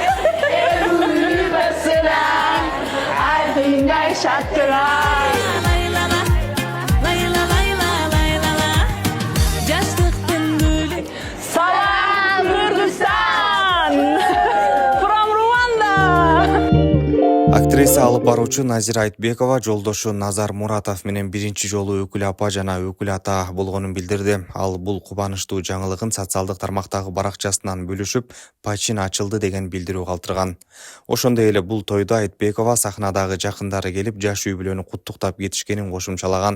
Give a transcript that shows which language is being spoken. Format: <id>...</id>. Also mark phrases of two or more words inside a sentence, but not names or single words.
<en>Every person I bring my shot tonight.</en> <ky>Salam Kırgızstan.</ky> <en>From Rwanda.</en> <ky>Актриса алып баруучу Назира Айтбекова жолдошу Назар Муратов менен биринчи жолу өкүл апа жана өкүл ата болгонун билдирди. Ал бул кубанычтуу жаңылыгын социалдык тармактагы баракчасынан бөлүшүп, пачин ачылды деген билдирүү калтырган. Ошондой эле бул тойдо Айтбекова сахнадагы жакындары келип, жаш үй бүлөнү куттуктап кетишкенин кошумчалаган.</ky>